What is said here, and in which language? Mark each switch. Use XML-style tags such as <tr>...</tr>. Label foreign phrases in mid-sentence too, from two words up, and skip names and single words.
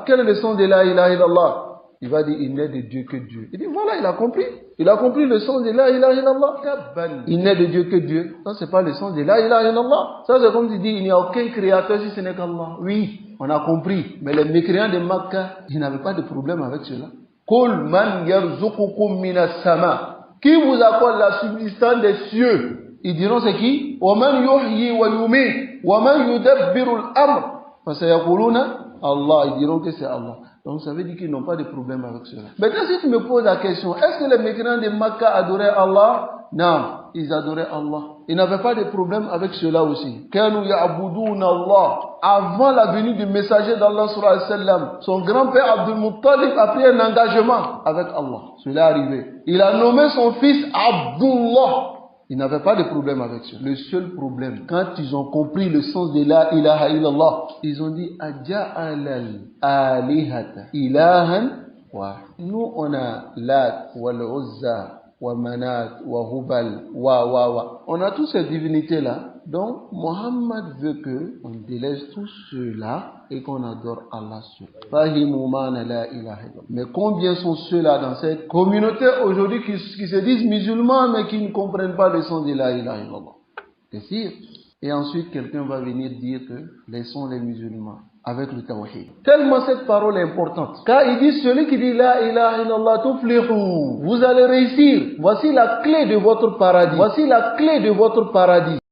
<fr>Quel est le sens de</fr> <ar>لا إله إلا الله?</ar> <fr>Il va dire, il n'est de Dieu que Dieu. Il dit, voilà, il a compris. Il a compris le sens de</fr> <ar>لا إله إلا الله.</ar> <fr>Il n'est de Dieu que Dieu. Ça, c'est pas le sens de</fr> <ar>لا إله إلا الله.</ar> <fr>Ça, c'est comme tu dis, il n'y a aucun créateur si ce n'est qu'Allah. Oui, on a compris. Mais les mécréants de Makkah, ils n'avaient pas de problème avec cela.</fr> <ar>قل من يرزقكم من السماء.</ar> <fr>Qui vous accorde la subsistance des cieux? Ils diront, c'est qui?</fr> <ar>ومن يحيي ويميت ومن يدبر الأمر.</ar> <fr>Allah, ils diront que c'est Allah. Donc ça veut dire qu'ils n'ont pas de problème avec cela. Maintenant, si tu me poses la question, est-ce que les mécréants de Makkah adoraient Allah? Non, ils adoraient Allah. Ils n'avaient pas de problème avec cela aussi.</fr> <ar>كانوا يعبدون الله.</ar> <fr>Avant la venue du messager d'Allah</fr> <ar>صلى الله عليه وسلم,</ar> <fr>son grand-père Abdul Muttalib a pris un engagement avec Allah. Cela est arrivé. Il a nommé son fils Abdullah. Ils n'avaient pas de problème avec ça. Le seul problème, quand ils ont compris le sens de</fr> <ar>لا إله إلا الله,</ar> <fr>ils ont dit</fr> <ar>أجعل الآلهة إلها وا.</ar> <fr>Nous on a Lat, wal Uzza, wa Manat, wa Hubal, wa. On a toutes ces divinités là. Donc, Mohammed veut qu'on délaisse tout cela et qu'on adore Allah seul. Mais combien sont ceux-là dans cette communauté aujourd'hui qui se disent musulmans mais qui ne comprennent pas le sens de</fr> <ar>لا إله إلا الله?</ar> <fr>C'est sûr. Et ensuite, quelqu'un va venir dire que laissons les musulmans avec le tawhid. Tellement cette parole est importante. Car il dit, celui qui dit</fr> <ar>لا إله إلا الله تفلحوا,</ar> <fr>vous allez réussir. Voici la clé de votre paradis. Voici la clé de votre paradis.</fr>